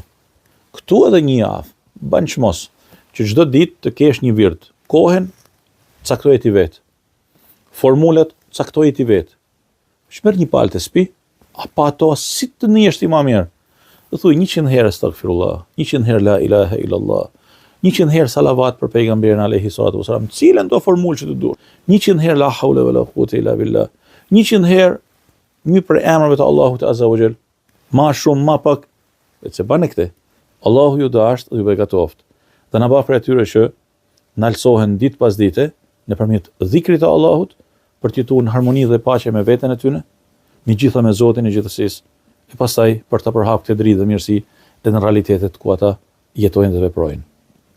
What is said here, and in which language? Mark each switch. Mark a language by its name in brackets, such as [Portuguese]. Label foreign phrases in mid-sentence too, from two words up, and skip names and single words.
[Albanian] Këtu edhe një javë, ban çmos, që çdo ditë të kesh një virt. Kohën caktoje ti vet. Formulat caktoje ti vet. Shmer një palë të spi, apo ato si të njesh ti më mirë. Dhe thuj 100 herë astaghfirullah, 100 herë [Arabic] لا إله إلا الله, [Albanian] 100 herë salavat për pejgamberin [Arabic] عليه الصلاة والسلام, [Albanian] cilën do formulë që të duhet. [Arabic] 100 herë لا حول ولا قوة إلا بالله. [Albanian] 100 herë një për emrave të Allahut [Arabic] عز وجل. [Albanian] Ma shumë, ma pak, vetë se bane këte. Allahu ju dasht dhe ju begatoft. Dhe na bëf për atyre që nalsohen ditë pas dite nëpërmjet dhikrit të Allahut për të jetuar në harmoni dhe paqe me veten e tyre, megjithatë me Zotin e gjithësisë, e pastaj për të përhapur këtë dritë dhe mirësi edhe në realitetet ku ata jetojnë dhe veprojnë.